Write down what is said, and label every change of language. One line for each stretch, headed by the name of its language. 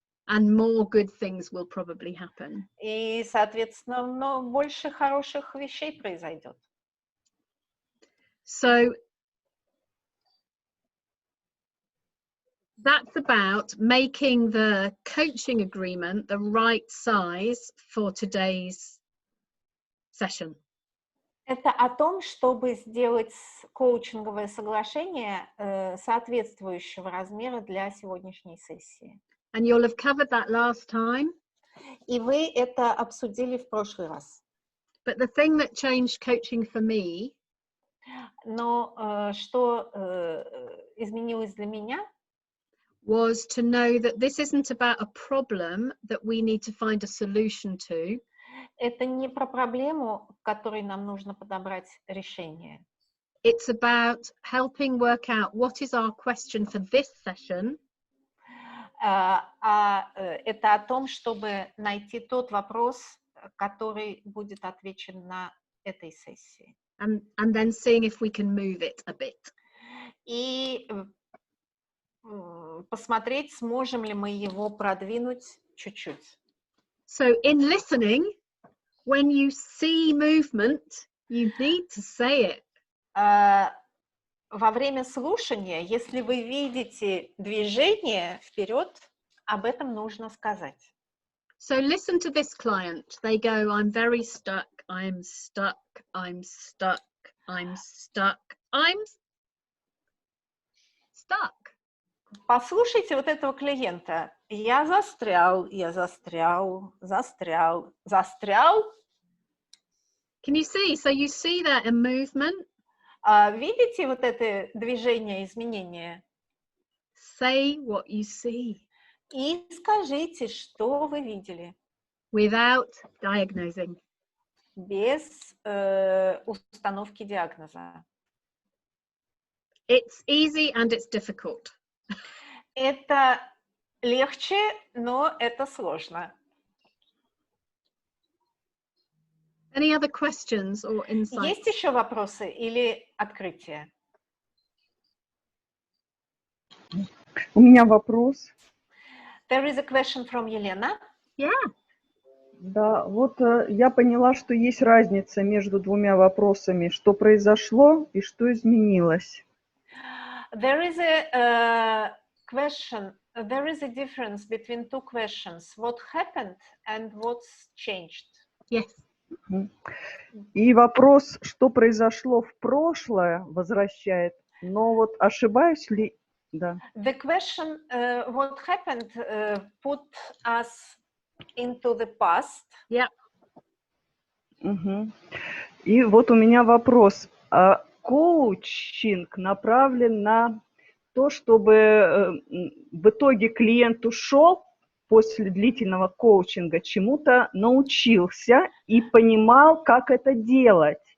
English: And more good things will probably happen.
Russian: И, соответственно, больше хороших вещей произойдет.
English: So that's about making the coaching agreement the right size for today's session.
Russian: Это о том, чтобы сделать коучинговое соглашение соответствующего размера для сегодняшней сессии.
English: And you'll have covered that last time.
Russian: И вы это обсудили в прошлый раз.
English: But the thing that changed coaching for me,
Russian: но что изменилось для меня,
English: was to know that this isn't about a problem that we need to find a solution to.
Russian: Это не про проблему, к которой нам нужно подобрать решение.
English: It's about helping work out what is our question for this session.
Russian: Это о том, чтобы найти тот вопрос, который будет отвечен на этой сессии.
English: And then seeing if we can move it a bit.
Russian: И посмотреть, сможем ли мы его продвинуть чуть-чуть.
English: So in listening, when you see movement, you need to say it.
Russian: Во время слушания, если вы видите движение вперед, об этом нужно сказать.
English: So listen to this client. They go, I'm very stuck, I'm stuck, I'm stuck, I'm stuck, I'm stuck.
Russian: Послушайте вот этого клиента. Я застрял, застрял.
English: Can you see? So you see that a movement?
Russian: Видите вот это движение, изменение?
English: Say what you see.
Russian: И скажите, что вы видели.
English: Without diagnosing.
Russian: Без установки диагноза.
English: It's easy and it's difficult.
Russian: Это легче, но это сложно.
English: Any other questions or insights?
Russian: Есть еще вопросы или открытия? У меня вопрос.
English: There is a question from Елена. Yeah.
Russian: Да, вот я поняла, что есть разница между двумя вопросами, что произошло и что изменилось.
English: There is a question. There is a difference between two questions. What happened and what's changed? Yes.
Russian: И вопрос, что произошло в прошлое, возвращает. Но вот ошибаюсь ли? Да.
English: The question, what happened, put us into the past. Yeah.
Russian: И вот у меня вопрос. Коучинг направлен на то, чтобы в итоге клиент ушел после длительного коучинга, чему-то научился и понимал, как это делать.